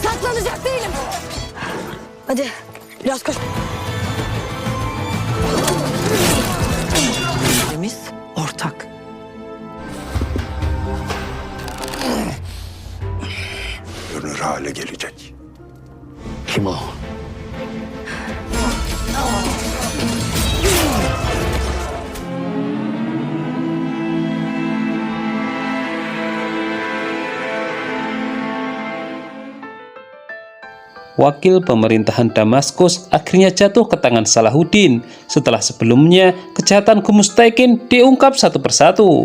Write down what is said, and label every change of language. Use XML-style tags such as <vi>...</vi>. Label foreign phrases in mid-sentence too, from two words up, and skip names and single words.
<tr>Kazanacak değilim. Hadi biraz koş. Biz ortak. Görünür hale gelecek. Kim o?</tr> <id>Wakil pemerintahan Damaskus akhirnya jatuh ke tangan Salahuddin setelah sebelumnya kejahatan Gumuztaikin diungkap satu persatu.</id>